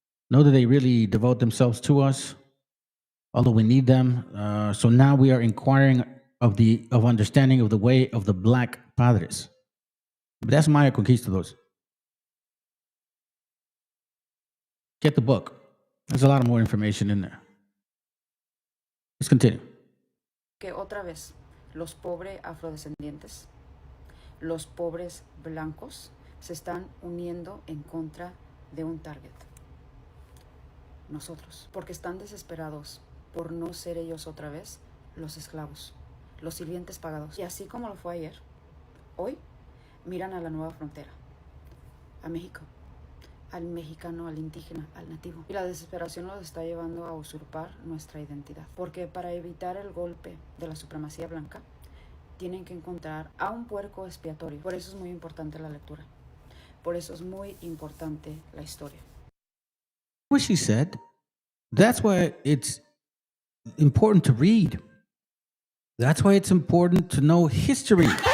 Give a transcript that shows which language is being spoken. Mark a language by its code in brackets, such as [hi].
[en] Know that they really devote themselves to us, although we need them. So now we are inquiring of understanding of the way of the black padres. But that's Maya Conquistadors. Get the book. There's a lot more information in there. Let's continue. [es] que otra vez los pobres afrodescendientes, los pobres blancos, se están uniendo en contra de un target. Nosotros, porque están desesperados por no ser ellos otra vez los esclavos, los sirvientes pagados. Y así como lo fue ayer, hoy miran a la nueva frontera, a México, al mexicano, al indígena, al nativo. Y la desesperación los está llevando a usurpar nuestra identidad. Porque para evitar el golpe de la supremacía blanca, tienen que encontrar a un puerco expiatorio. Por eso es muy importante la lectura. Por eso es muy importante la historia. [en] What she said, that's why it's important to read. That's why it's important to know history.